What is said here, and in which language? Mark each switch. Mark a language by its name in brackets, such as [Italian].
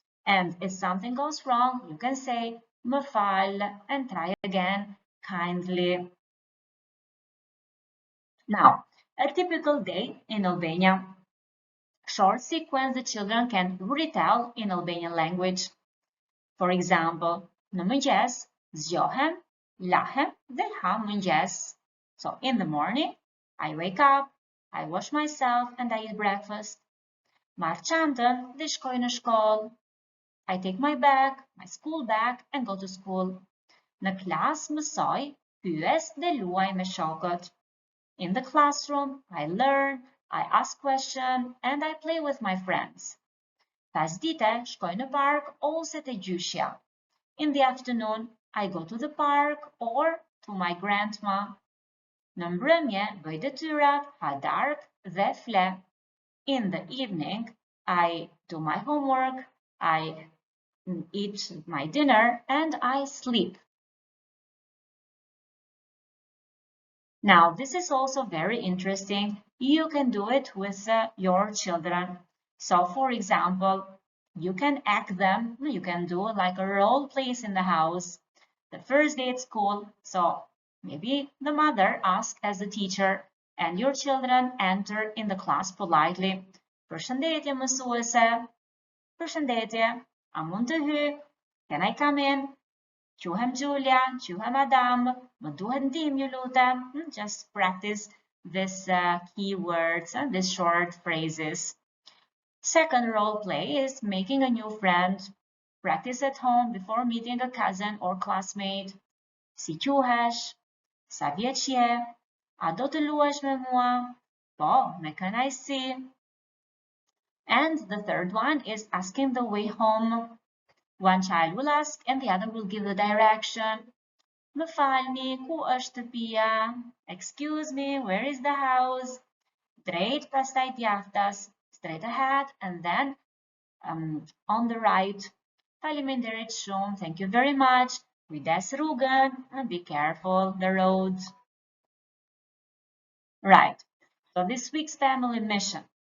[English] And if something goes wrong, you can say, [Albanian] më fal, [English] and try again, kindly. Now, a typical day in Albania. Short sequence the children can retell in Albanian language. For example, [Albanian] në mëngjes, zgjohem, lahem dhe ha mëngjes. [English] So, in the morning, I wake up, I wash myself and I eat breakfast. [Albanian] Marr çantën dhe shkoj në shkollë. [English] I take my bag, my school bag, and go to school. [Albanian] Në klas mësoj, pyes dhe luaj me shokët. [English] In the classroom, I learn, I ask questions, and I play with my friends. [Albanian] Pasdite, shkoj në park ose te gjyqja. [English] In the afternoon, I go to the park or to my grandma. [Albanian] Në mbrëmje, bëj detyrat, ha darkë dhe fle. [English] In the evening, I do my homework, I eat my dinner, and I sleep. Now, this is also very interesting. You can do it with your children. So, for example, you can act them. You can do like a role plays in the house. The first day at school, so maybe the mother asks as the teacher, and your children enter in the class politely. [Albanian] Përshëndetje mësuese. Përshëndetje. A mund të hy? [English] Can I come in? [Albanian] Quhem Julia, quhem Adam, më duhet ndihmë ju lutem. [English] Just practice this keywords and these short phrases. Second role play is making a new friend. Practice at home before meeting a cousin or classmate. [Albanian] Si quhesh? Sa vjeç je? A do të luash me mua? Po, me kënaqësi. [English] And the third one is asking the way home. One child will ask and the other will give the direction. [Albanian] Më falni, ku është shtëpia? [English] Excuse me, where is the house? [Albanian] Drejt pastaj djathtas, [English] straight ahead and then on the right. [Albanian] Faleminderit shumë, [English] thank you very much. [Albanian] Kujdes rrugën [English] and be careful the roads. Right, so this week's family mission.